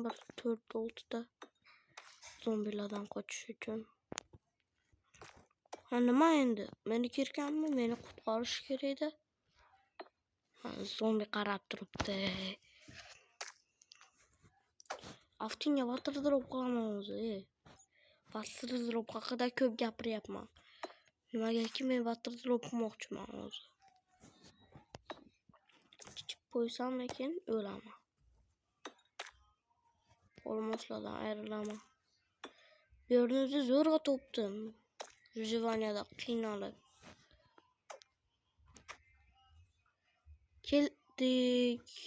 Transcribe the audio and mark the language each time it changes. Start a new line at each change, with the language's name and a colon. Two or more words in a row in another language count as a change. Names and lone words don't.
Uzbek: Bir 4-6 zombilardan qochish uchun. Ha nima endi? Meni kirkammi? Meni qutqarish kerak edi. Zombi qarab turibdi. Aftinga
English: water drop
Uzbek: qilaman o'zi.
English: Water drop
Uzbek: haqida ko'p gapiryapman. Nimagaki men
English: water drop
Uzbek: qilmoqchiman o'zi. Ichib qo'ysam lekin o'laman. Olmoslardan ayrilaman. Bu yerni o'zi zo'rg'a topdim. Выживанияda qiynalib. Keldik.